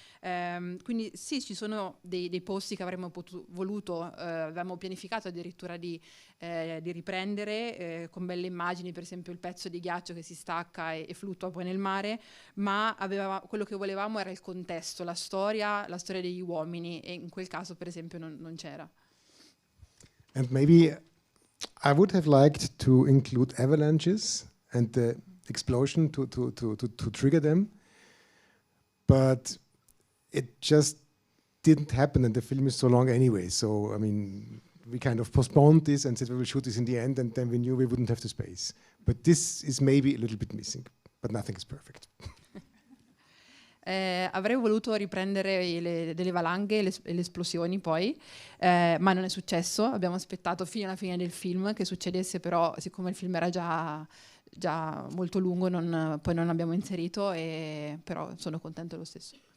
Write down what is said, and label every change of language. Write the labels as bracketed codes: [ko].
[it] Quindi sì, ci sono dei posti che avremmo voluto, avevamo pianificato addirittura di riprendere con belle immagini, per esempio il pezzo di ghiaccio che si stacca e fluttua poi nel mare, ma quello che volevamo era il contesto, la storia degli uomini, e in quel caso per esempio non c'era. [en] And maybe I would have liked to include avalanches and the explosion to trigger them, but it just didn't happen, and the film is so long anyway. So I mean, we kind of postponed this and said we will shoot this in the end, and then we knew we wouldn't have the space. But this is maybe a little bit missing, but nothing is perfect. [it] Avrei voluto riprendere delle valanghe e le esplosioni poi, ma non è successo. Abbiamo aspettato fino alla fine del film che succedesse, però siccome il film era già molto lungo poi non abbiamo inserito, però sono contento lo stesso.